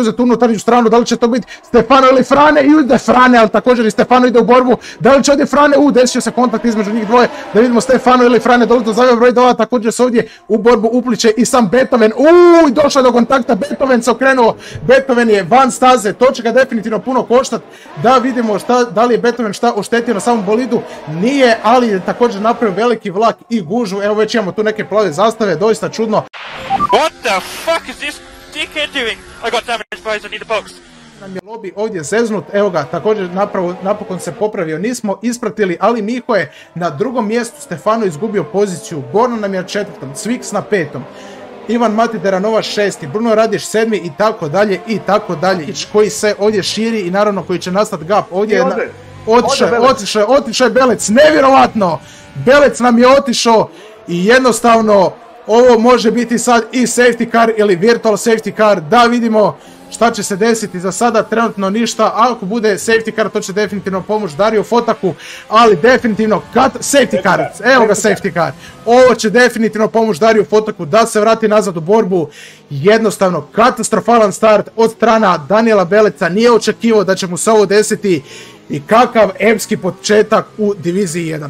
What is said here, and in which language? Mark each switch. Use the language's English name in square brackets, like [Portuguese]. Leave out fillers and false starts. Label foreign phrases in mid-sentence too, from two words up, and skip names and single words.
[Croatian] uzeti unutarnju stranu, da li će to biti Stefano ili Frane, i ide Frane, ali također i Stefano ide u borbu, da li će ovdje Frane, desit će se kontakt između njih dvoje, da vidimo Stefano ili Frane, dolazi do zavljava broj 2, također se ovdje u borbu upliče i sam Beethoven, došao do kontakta, Beethoven se okrenuo, Beethoven je van staze, to će ga definitivno puno koštati, da vidimo da li je Beethoven šta oštetio na samom bolidu, nije, ali je također napravio veliki vlak i gužu, evo već imamo tu neke plave zastave, doista čudno. [English] What the fuck is this dickhead doing? I got damage boys, I need a box. [Croatian] Nam je lobby ovdje zeznut, evo ga, također napokon se popravio, nismo ispratili, ali Miho je na drugom mjestu, Stefano izgubio poziciju, Borna nam je na 4. Cviks na 5. Ivan Matiteranova 6. Bruno Radiš 7. i tako dalje i tako dalje, koji se ovdje širi i naravno koji će nastati gap, ovdje je otišao je Belec, nevjerovatno, Belec nam je otišao i jednostavno ovo može biti sad i [English] safety car [Croatian] ili [English] virtual safety car, [Croatian] da vidimo šta će se desiti. Za sada trenutno ništa, ako bude [English] safety car [Croatian] to će definitivno pomoći Dario Fotaku, ali definitivno [English] safety car, [Croatian] evo ga [English] safety car, [Croatian] ovo će definitivno pomoći Dario Fotaku da se vrati nazad u borbu. Jednostavno katastrofalan start od strana Daniela Beleca, nije očekivao da će mu se ovo desiti i kakav epski početak u diviziji 1.